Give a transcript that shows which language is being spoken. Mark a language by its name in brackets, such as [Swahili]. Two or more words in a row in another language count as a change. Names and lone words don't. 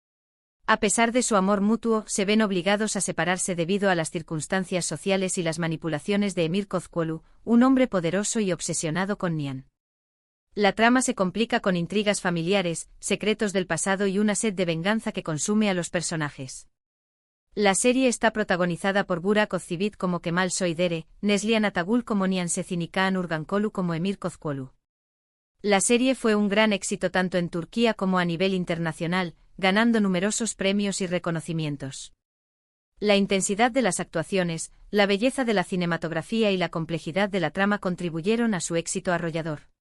[Spanish] A pesar de su amor mutuo, se ven obligados a separarse debido a las circunstancias sociales y las manipulaciones de Emir Kozkolu, un hombre poderoso y obsesionado con Nihan. La trama se complica con intrigas familiares, secretos del pasado y una sed de venganza que consume a los personajes. La serie está protagonizada por Burak Özçivit como Kemal Soydere, Neslihan Atagul como Nihan Sezin y Kaan Urgankolu como Emir Kozkolu. La serie fue un gran éxito tanto en Turquía como a nivel internacional, ganando numerosos premios y reconocimientos. La intensidad de las actuaciones, la belleza de la cinematografía y la complejidad de la trama contribuyeron a su éxito arrollador.